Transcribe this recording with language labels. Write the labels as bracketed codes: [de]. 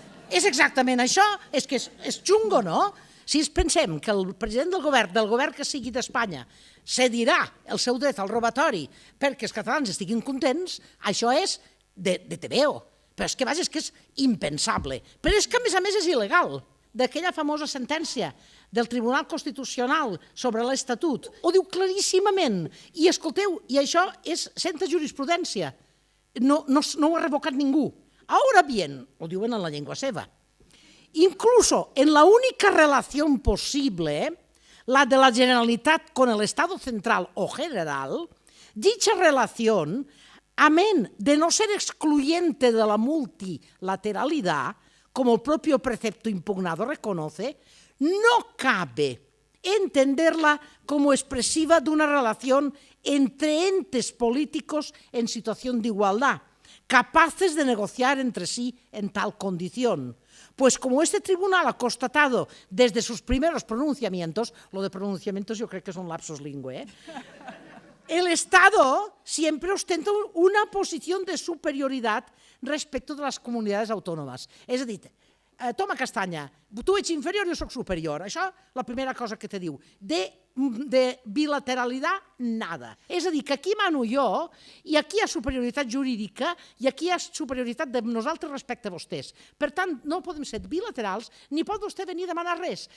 [ca] És exactament això, és que és xungo, no? Si pensem que el president del govern que sigui d'Espanya, cedirà el seu dret al robatori perquè els catalans estiguin contents, això és de tebeo. Però és que, vaja, és que és impensable. Però és que, a més, és il·legal. D'aquella famosa sentència del Tribunal Constitucional sobre l'Estatut, ho diu claríssimament. I escolteu, i això és senta jurisprudència. No ho ha revocat ningú. [es] Ahora bien, [ca] ho diuen en la llengua seva, [es] incluso en la única relación posible, la de la Generalitat con el Estado central o general, dicha relación, amén de no ser excluyente de la multilateralidad, como el propio precepto impugnado reconoce, no cabe entenderla como expresiva de una relación entre entes políticos en situación de igualdad, capaces de negociar entre sí en tal condición. Pues como este tribunal ha constatado desde sus primeros pronunciamientos, lo de pronunciamientos yo creo que es un lapsus lingüe, el Estado siempre ostenta una posición de superioridad respecto de las comunidades autónomas. [ca] És a dir, toma castanya, tu ets inferior, jo soc superior. Això, la primera cosa que te diu. De bilateralitat, [es] nada. [ca] És a dir, que aquí mano jo, i aquí hi ha superioritat jurídica, i aquí hi ha superioritat de nosaltres respecte a vostès. Per tant, no podem ser bilaterals, ni pot vostè venir a demanar res.